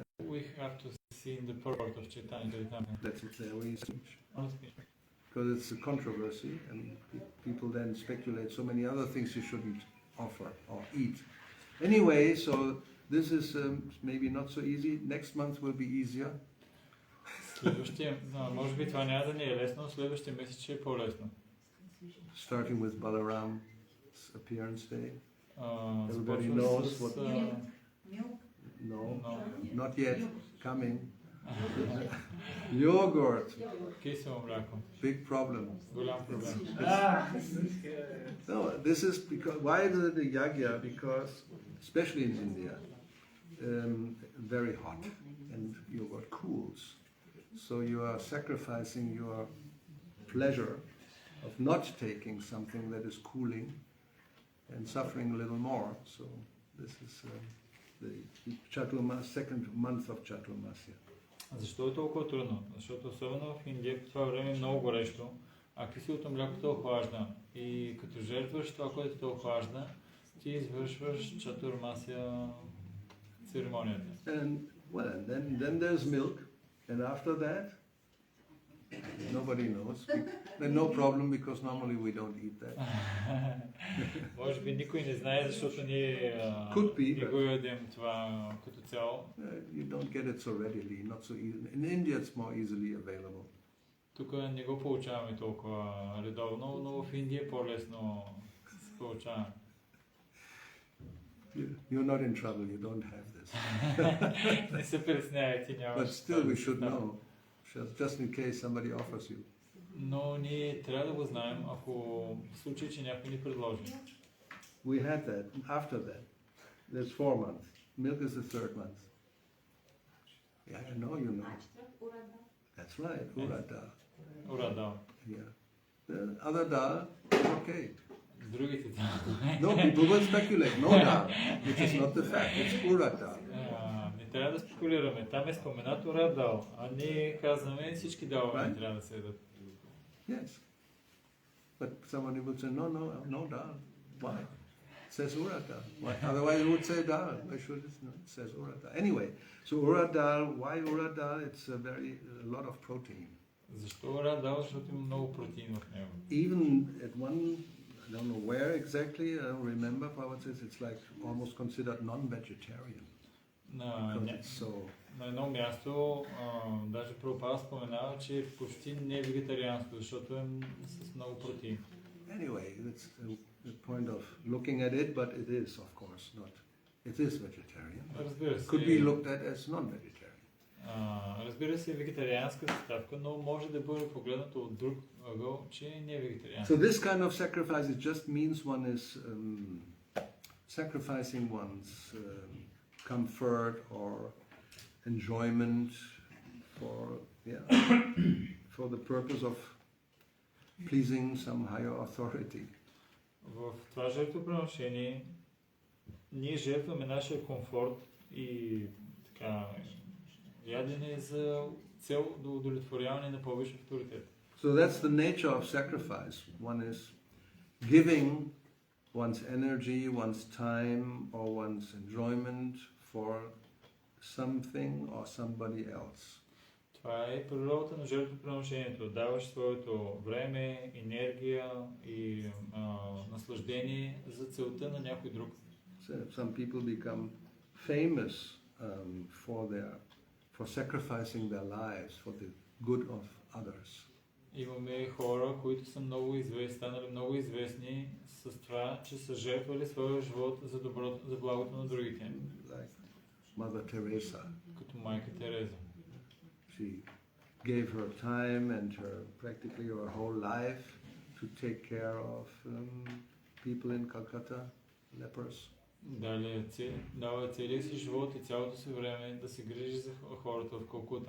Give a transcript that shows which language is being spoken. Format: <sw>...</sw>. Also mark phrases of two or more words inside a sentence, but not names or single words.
<en>We have to see in the purport of Chaitanya Charitamrita. That's it there we speech. Because it's a controversy and people then speculate so many other things you shouldn't offer or eat. Anyway, so this is maybe not so easy. Next month will be easier.</en> <bg>Може би това няма да ни е лесно, следващия месец ще е по-лесно.</bg> <en>Starting with Balaram's appearance day. Everybody</en> <bg>Започва</bg> <en>knows</en> <bg>с</bg> <en>No, not yet. Coming. Yogurt.</en> <bg>кисело мляко.</bg> <en>Big problem.</en> <bg>Голям проблем.</bg> <en>No, this is because, why is it a yagya? Because, especially in India, very hot and yogurt cools. So you are sacrificing your pleasure of not taking something that is cooling and suffering a little more. So this is the second month of Chaturmasya.</en> <bg>Защо е толкова трудно? Защото особено в Индия по това време е много горещо, а киселото мляко те охлажда. И като жертваш това, което те охлажда, ти извършваш чатурмасия церемонията.</bg> <en>And then there's milk, and after that, nobody knows. And no problem because normally we don't eat that.</en> <bg>Може би никой не знае, защото ние не го ядем това като цяло.</bg> <en>You don't get it so readily, not so easy. In India it's more easily available.</en> <bg>Тук не го получаваме толкова редовно, но в Индия по-лесно се получава.</bg> <en>You're not in trouble, you don't have this.</en> <bg>Не се притеснявайте, нямаш.</bg> <en>But still we should know, just in case somebody offers you.</en> <bg>Но ние трябва да го знаем, ако в случай, че някой ни предложи.</bg> <en>We had that. After that, there's 4 months. Milk is the 3rd month. Yeah, I know you know. That's right, Urada.</en> <bg>Урада.</bg> <en>Yeah. The other dal, okay.</en> <bg>Другите</bg> <en>No, people will speculate. No dal, which is not the fact. It's Urada.</en> <bg>не трябва да спекулираме. Там е споменат урадал, а ние казваме всички далове не трябва да се ядат.</bg> <en>Yes. But somebody will say, no dal. Why? It says Urada. Why? Otherwise it would say dal. Why should it? No, it says Urada. Anyway, so Uradal, why Uradal? It's a lot of protein.</en> <bg>Защо урадал? Защото има много протеин в него.</bg> <en>Even at one, I don't know where exactly, I don't remember, but it's like almost considered non-vegetarian.</en> <bg>На едно място, даже Прабхупада споменава, че е почти не вегетарианско, защото е с много протеин.</bg> <en>Anyway, it's the point of looking at it, but it is, of course, not. It is vegetarian. Could be looked at as non-vegetarian.</en> <bg>Разбира се, вегетарианска съставка, но може да бъде погледнато от друг ъгъл, че не е вегетарианска.</bg> <en>So this kind of sacrifice, it just means one is sacrificing one's comfort or enjoyment for the purpose of pleasing some higher authority.</en> <bg>В това жертвоприношение ние жертваме нашия комфорт и така ядене за цел до удовлетворяване на повече авторитет.</bg> <en>So that's the nature of sacrifice. One is giving one's energy, one's time, or one's enjoyment for something or somebody else.</en> <bg>Това е природата на жертвоприношението. Даваш своето време, енергия и наслаждение за целта на някой друг.</bg> <en>So some people become famous for sacrificing their lives for the good of others.</en> <bg>Имаме хора, които са много известни, станали много известни с това, че са жертвали своя живот за благото на другите.</bg> <en>Like Mother Teresa.</en> <bg>Като майка Тереза.</bg> <en>She gave her time and practically her whole life to take care of people in Calcutta, lepers.</en> <bg>Дава целия си живот и цялото си време да се грижи за хората в Калкута.</bg>